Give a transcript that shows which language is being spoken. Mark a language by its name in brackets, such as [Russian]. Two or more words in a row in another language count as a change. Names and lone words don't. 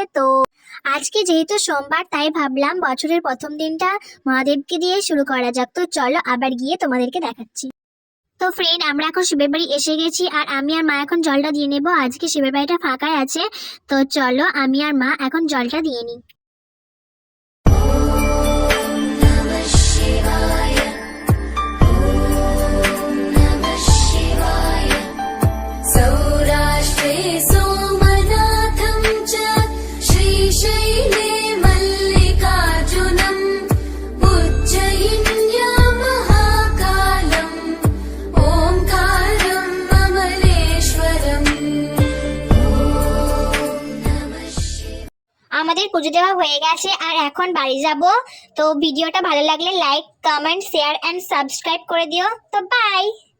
[Bangla] তো আজকে যেহেতু সোমবার, তাই ভাবলাম বছরের প্রথম দিনটা মহাদেবকে দিয়ে শুরু করা যাক। তো চলো আবার গিয়ে তোমাদেরকে দেখাচ্ছি। তো ফ্রেন্ড, আমরা এখন শিবের বাড়ি এসে গেছি, আর আমি আর মা এখন জলটা দিয়ে নেবো। আজকে শিবের বাড়িটা ফাঁকাই আছে। তো চলো আমি আর মা এখন জলটা দিয়ে নিই। [Sanskrit] सौराष्ट्रे सोमनाथं च श्रीशैले मल्लिकार्जुनम् उज्जयिन्या महाकालम् ओङ्कारम् अमलेश्वरम्। [Bangla] আমাদের পুজো দেওয়া হয়ে গেছে, আর এখন বাড়ি যাব। তো ভিডিওটা ভালো লাগলে [English] like, comment, share and subscribe [Bangla] করে দিও। তো বাই।